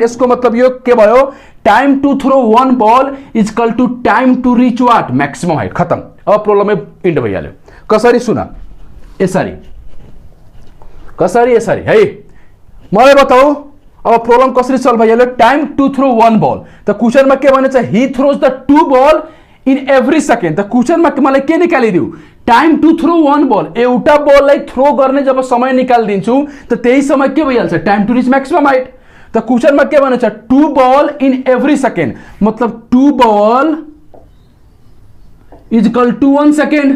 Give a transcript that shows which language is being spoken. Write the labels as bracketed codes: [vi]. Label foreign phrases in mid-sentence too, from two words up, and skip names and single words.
[ne] यसको मतलब यो के भयो, [en] Time to throw one ball is equal to time to reach what, maximum height. [ne] खत्म. अब प्रब्लमै इन्ड भइहाल्यो. कसरी सुन, यसरी है, मलाई बताऊ अब प्रब्लम कसरी सल्भ भइहाल्यो. [en] time to throw one ball, [ne] त क्वेशनमा के भनेछ, [en] He throws the two ball in every second. [ne] त क्वेशनमा मलाई के निकालिदिउ, [en] time to throw one ball, [ne] एउटा बललाई थ्रो गर्ने जब समय निकालिदिन्छु त त्यही समय के भइहाल्छ, [en] time to reach maximum height. [ne] त क्वेशनमा के भनेछ, [en] two ball in every second, [ne] मतलब [en] two ball is equal to 1 second.